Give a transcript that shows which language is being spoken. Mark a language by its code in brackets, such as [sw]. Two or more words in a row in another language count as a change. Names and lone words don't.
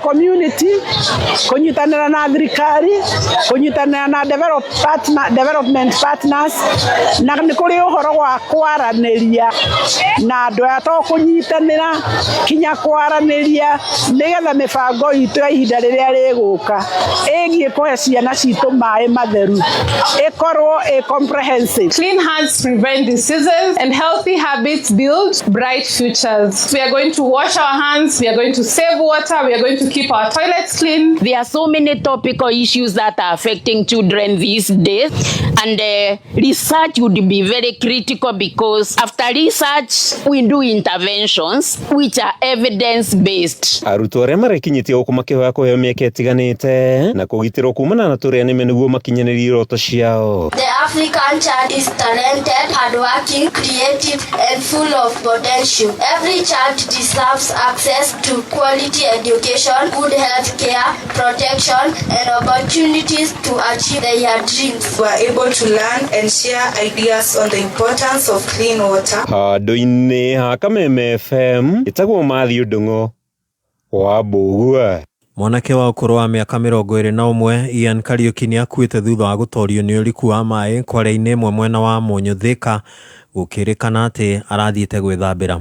[ki] community, kũnyitanĩra na thirikari, kũnyitanĩra na [en] development partners, [ki] na nĩ kũrĩ ũhoro wa kwaranĩria na andũ aya to kũnyitanĩra kinya kwaranĩria nĩgetha mĩbango itũ ya ihinda rĩrĩa rĩgũka ĩgiĩ kũhe ciana citũ maĩ matheru ĩkorwo comprehensive. [en] Clean hands prevent diseases and healthy habits build bright futures. We are going to wash our hands, we are going to save water, we are going to keep our toilets clean. There are so many topical issues that are affecting children these days, and research would be very critical because after research we do interventions which are evidence based. [ki] Arutwo arĩa marekinyĩtie gũkũ makĩhoya kũheo mĩeke ĩtiganĩte na kũgitĩrwo kumana na tũrĩa nĩme nĩguo makinyanĩrie iroto ciao. [en] The African child is talented, hardworking, creative and full of potential. Every child deserves access to quality education, good health care, protection and opportunities to achieve their dreams. We are able to learn and share ideas on the importance of clean water. [ki] Handũ-inĩ ha Kameme FM ĩtagwo Mathew Ndung'u wa Mbũgua. Mwanake wa ũkũrũ wa mĩaka 21 Ian Kariuki nĩ akuĩte thutha wa gũtorio nĩ ũriku wa maĩ kware-inĩ ĩmwe mwena wa Monyo Thika, gũkĩrĩkana atĩ arathiĩte gwĩthambĩra.